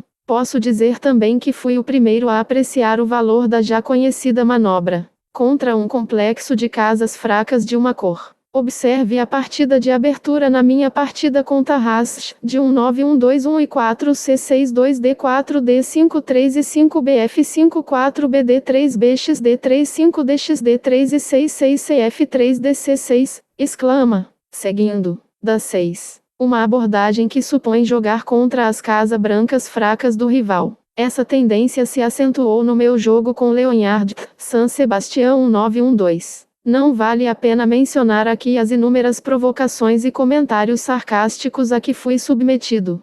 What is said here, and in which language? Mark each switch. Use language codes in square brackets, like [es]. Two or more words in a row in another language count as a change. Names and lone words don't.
[pt] Posso dizer também que fui o primeiro a apreciar o valor da já conhecida manobra, contra um complexo de casas fracas de uma cor. Observe a partida de abertura na minha partida com Tarrasque, de 1-9-1-2-1 e 4-C6-2-D4-D5-3 e 5-BF5-4-BD3-BXD3-5-DXD3 e 6-6-CF3-DC6, exclama, seguindo, da 6. Uma abordagem que supõe jogar contra as casas brancas fracas do rival. Essa tendência se acentuou no meu jogo com Leonhard, San Sebastián 1912. Não vale a pena mencionar aqui as inúmeras provocações e comentários sarcásticos a que fui submetido.